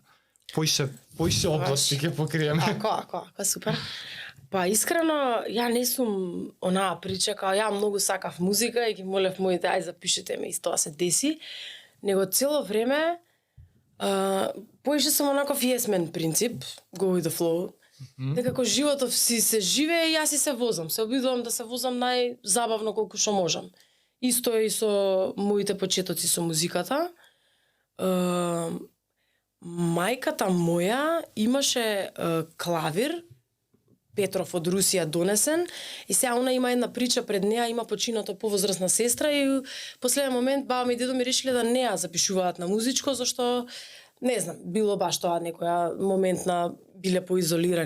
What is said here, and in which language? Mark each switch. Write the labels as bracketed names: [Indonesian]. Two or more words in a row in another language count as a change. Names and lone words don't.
[Macedonian] Поише области ќе покриеме. Ако, супер. Па искрено, ја не сум онаа прича, као ја многу сакав музика и ги молев моите, ај запишете ме и тоа се деси. Него цело време, поише сум онаков [English] yes man [Macedonian] принцип, [English] go with the flow. [Macedonian] Некако животов си се живее и јас си се возам. Се обидувам да се возам најзабавно колку што можам. Исто е и со моите почетоци со музиката. Мајката моја имаше клавир, Петров од Русија донесен, и сега она има една прича пред неа, има почината повозрасна сестра и у последен момент баба ми и дедо ми решиле да не ја запишуваат на музичко, зашто не знам, било баш тоа некоја моментна биле поизолирани.